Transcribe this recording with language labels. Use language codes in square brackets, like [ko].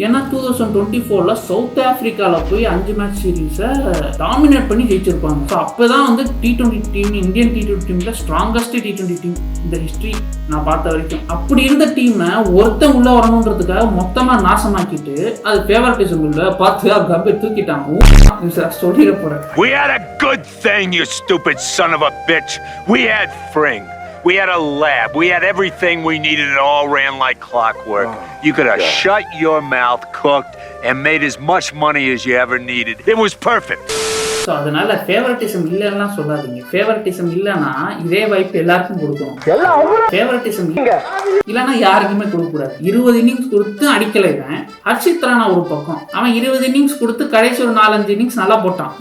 [ta] ஏன்னா 2024ல சவுத் ஆப்பிரிக்கால போய் 5 மேட்ச் சீரீஸை டாமினேட் பண்ணி ஜெயிச்சிருப்பாங்க. ஸோ அப்பதான் வந்து T20 டீம், இந்தியன் T20 டீம்ல ஸ்ட்ராங்கஸ்ட் T20 டீம் இந்த ஹிஸ்டரி நான் பார்த்த வரைக்கும். அப்படி இருந்த டீமை ஒருத்தன் உள்ள வரணுன்றதுக்காக மொத்தமா நாசமாக்கிட்டு அது ஃபேவரட்டிசம் இல்ல பார்த்து கம்பீர் தூக்கிட்டாங்க. சொல்லிட போறேன். [en] We had a good thing, you stupid son of a bitch. We had Fring. We had a lab. We had everything we needed. It all ran like clockwork. You could have shut your mouth, cooked, and made as much money as you ever needed. It was perfect. [ta] So அதனால favouritism இல்லைன்னா சொல்லாதீங்க. Favouritism இல்லைன்னா இதே வாய்ப்பு எல்லாருக்கும் கொடுக்கணும். Favouritism இல்லைன்னா யாருக்குமே கொடுக்கக்கூடாது. 20 இன்னிங்ஸ் கொடுத்து அடிக்கலை. ஹர்ஷித் ராணா ஒரு பக்கம், அவன் 20 இன்னிங்ஸ் கொடுத்து கடைசி ஒரு 4-5 இன்னிங்ஸ் நல்லா போட்டான்.